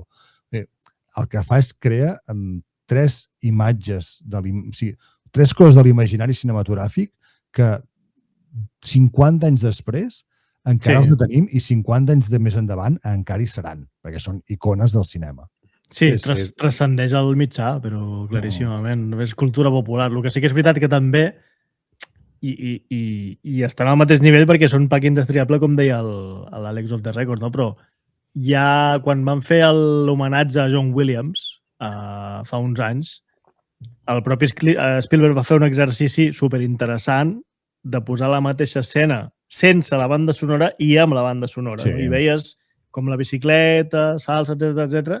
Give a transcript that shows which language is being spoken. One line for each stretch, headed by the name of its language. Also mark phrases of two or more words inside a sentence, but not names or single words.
Catalan: El que fa és crear 3 imatges, o sigui, 3 coses de l'imaginari cinematogràfic que 50 anys després encara els tenim i 50 anys de més endavant encara hi seran, perquè són icones del cinema. Sí, transcendeix el mitjà, però claríssimament. És cultura popular. El que sí que és veritat que també i estan al mateix nivell perquè són pack indestriable, com deia l'Àlex of the Record, no? Però ja quan van fer l'homenatge a John Williams, fa uns anys, el propi Spielberg va fer un exercici superinteressant de posar la mateixa escena sense la banda sonora i amb la banda sonora. Sí. No? I veies com la bicicleta, salsa, etc.